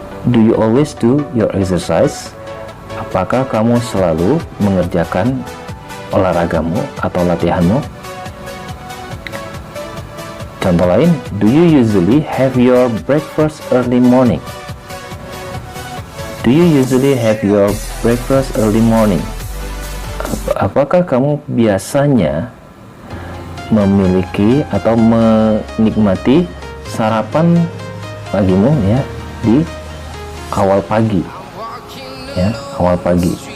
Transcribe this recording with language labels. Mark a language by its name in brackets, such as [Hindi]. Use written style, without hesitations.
[English] Do you always do your exercise? [Indonesian] Apakah kamu selalu mengerjakan olahragamu atau latihanmu? Contoh lain, [English] do you usually have your breakfast early morning? Do you usually have your breakfast early morning? [Indonesian] Apakah kamu biasanya memiliki atau menikmati sarapan pagimu ya di awal pagi ya, awal pagi.